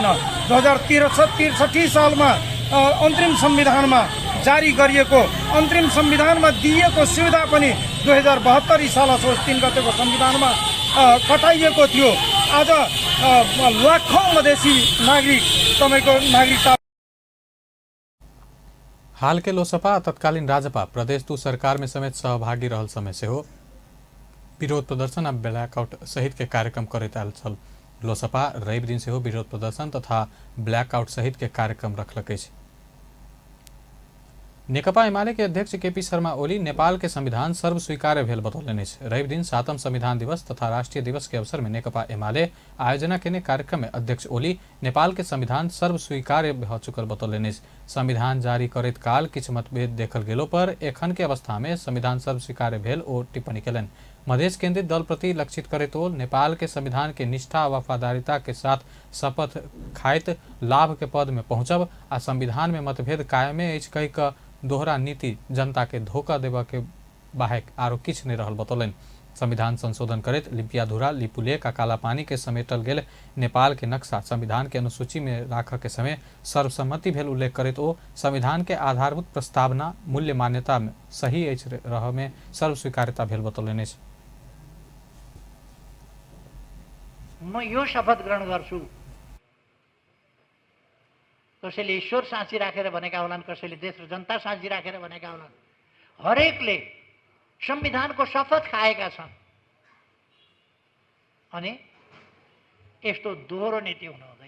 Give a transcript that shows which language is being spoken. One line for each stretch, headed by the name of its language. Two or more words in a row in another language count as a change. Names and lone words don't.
Nepali: 2063 सालमा अन्तरिम संविधानमा जारी गरिएको अन्तरिम संविधानमा दिएको सुविधा पनि 2072 साल असोज 3 गतेको संविधानमा कटाइएको थियो। आज लाखौं मधेसी नागरिक तपाईको नागरिकता।
Maithili: हाल के लोसपा तत्कालीन राजपा प्रदेश 2 सरकार में समेत सहभागी रहल समय से हो विरोध प्रदर्शन आ ब्लैकआउट सहित के कार्यक्रम करैत आयल छल। लोसपा रवि दिन से हो विरोध प्रदर्शन तथा ब्लैकआउट सहित के कार्यक्रम रखलक अछि। नेकपा एमाले के अध्यक्ष केपी शर्मा ओली नेपाल के संविधान सर्व स्वीकार्य भेल बतौलनि अछि। रवि दिन 7वां संविधान दिवस तथा राष्ट्रीय दिवस के अवसर में नेकपा एमाले आयोजना केने कार्यक्रम में अध्यक्ष ओली नेपाल के संविधान सर्व स्वीकार्य भ चुकल बतौलनि अछि। संविधान जारी करैत काल किछु मतभेद देखल गेलो पर एखन के अवस्था में संविधान सर्व स्वीकार्य भेल ओ टिप्पणी केलनि। मधेश केंद्रित दल प्रति लक्षित करे तो नेपाल के संविधान के निष्ठा और वफादारिता के साथ शपथ खाइत लाभ के पद में पहुंचब आ संविधान में मतभेद कायमे अछि कहि क दोहरा नीति जनता के धोखा देबा के बाहेक आरो किछ नहीं रहल बतौलन। संविधान संशोधन करत लिपियाधुरा लिपुलेख आ कालापानी के समेटल गेल नेपाल के नक्शा संविधान के अनुसूची में राख के समय सर्वसम्मति भेल उल्लेख करत ओ संविधान के आधारभूत प्रस्तावना मूल्य मान्यता में सही रह में सर्वस्वीकार्यता भेल बतौलन।
Nepali: म यो शपथ ग्रहण गर्छु, कसैले ईश्वर साँची राखेर भनेका होलान्, कसैले देश र जनता साँची राखेर भनेका होलान्। हरेकले संविधानको शपथ खाएका छन् अनि यस्तो दोहोरो नीति हुनु हुँदैन।